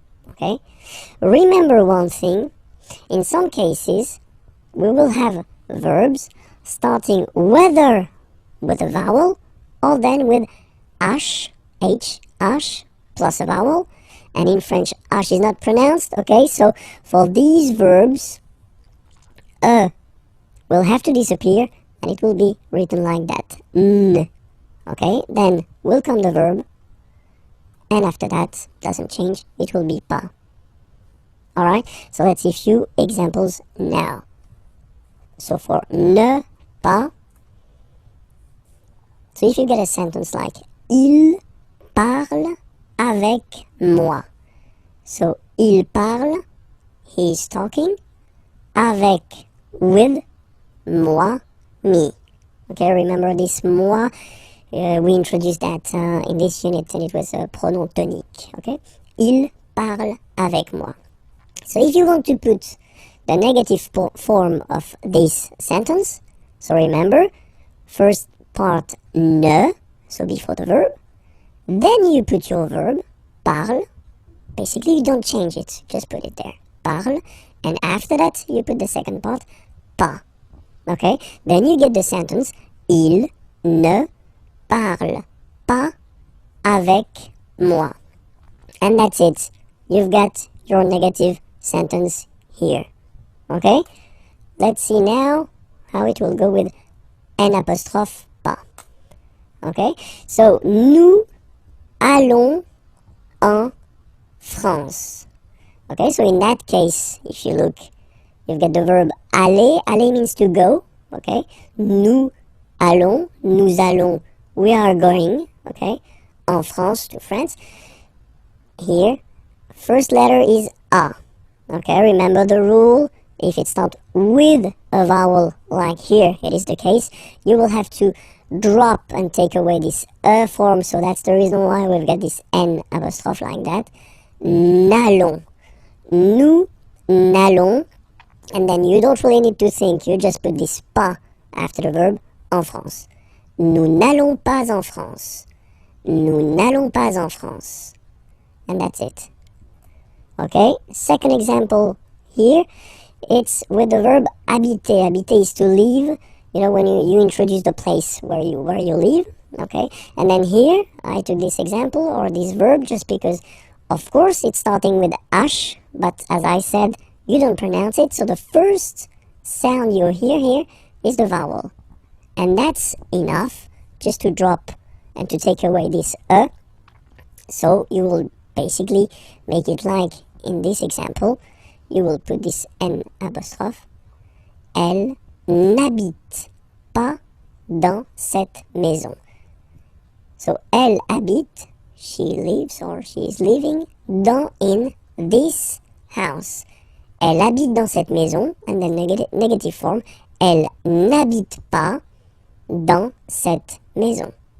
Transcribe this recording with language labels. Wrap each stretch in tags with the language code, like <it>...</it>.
<en>Okay, remember one thing, in some cases, we will have verbs starting whether with a vowel or then with H, plus a vowel, and in French, H is not pronounced, okay, so for these verbs, will have to disappear, and it will be written like that, n. Okay, then will come the verb, and after that, doesn't change, it will be pas. Alright, so let's see a few examples now. So for ne pas, so if you get a sentence like</en> <fr>il parle avec moi.</fr> <en>So</en> <fr>il parle,</fr> <en>he is talking, avec, with, moi, me. Okay, remember this moi? We introduced that in this unit, and it was a</en> <fr>pronom tonique.</fr> <en>Okay,</en> <fr>il parle avec moi.</fr> <en>So if you want to put the negative form of this sentence, so remember, first part ne, so before the verb, then you put your verb, parle, basically you don't change it, just put it there, parle, and after that you put the second part, pas. Okay, then you get the sentence,</en> <fr>il ne parle pas avec moi.</fr> <en>And that's it. You've got your negative sentence here. Okay? Let's see now how it will go with N apostrophe pas. Okay?</en> <fr>So, nous allons en France.</fr> <en>Okay? So, in that case, if you look, you've got the verb aller.</en> <fr>Aller</fr> <en>means to go. Okay?</en> <fr>Nous allons. Nous allons.</fr> <en>We are going, okay,</en> <fr>en France,</fr> <en>to France. Here, first letter is A. Okay, remember the rule. If it's not with a vowel, like here it is the case, you will have to drop and take away this form. So that's the reason why we've got this N apostrophe like that.</en> <fr>N'allons. Nous n'allons.</fr> <en>And then you don't really need to think. You just put this pas after the verb,</en> <fr>en France. Nous n'allons pas en France. Nous n'allons pas en France.</fr> <en>And that's it. Okay, second example here, it's with the verb habiter. Habiter is to live, you know, when you introduce the place where you live, okay? And then here, I took this example, or this verb, just because, of course, it's starting with H, but as I said, you don't pronounce it, so the first sound you hear here is the vowel. And that's enough just to drop and to take away this So you will basically make it like in this example. You will put this N apostrophe.</en> <fr>Elle n'habite pas dans cette maison.</fr> <en>So</en> <fr>elle habite,</fr> <en>she lives or she is living in this house.</en> <fr>Elle habite dans cette maison,</fr> <en>and then negative form.</en> <fr>Elle n'habite pas dans cette maison.</fr>